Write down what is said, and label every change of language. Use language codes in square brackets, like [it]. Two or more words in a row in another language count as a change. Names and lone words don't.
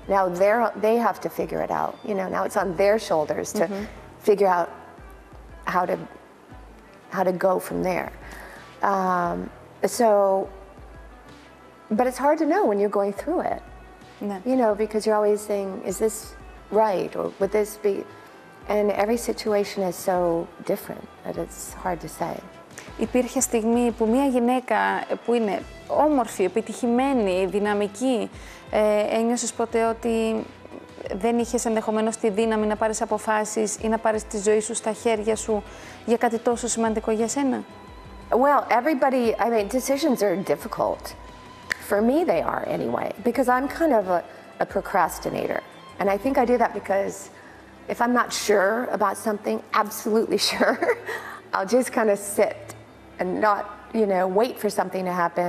[en] Now they have to figure it out. You know, now it's on their shoulders to figure out how to go from there. So, but it's hard to know when you're going through it. [el] Ναι. [en] You know, because you're always saying, is this right, or would this be? And every situation is so different that it's hard to say. [el] Υπήρχε στιγμή που μια γυναίκα που είναι όμορφη, επιτυχημένη, δυναμική, ένιωσες ποτέ ότι δεν είχες ενδεχομένως τη δύναμη να πάρεις αποφάσεις ή να πάρεις τη ζωή σου στα χέρια σου για κάτι τόσο σημαντικό για σένα? [en] Well, everybody, I mean, decisions are difficult. For me, they are anyway, because I'm kind of a procrastinator. And I think I do that because if I'm not sure about something, absolutely sure, I'll just kind of sit and not, you know, wait for something to happen.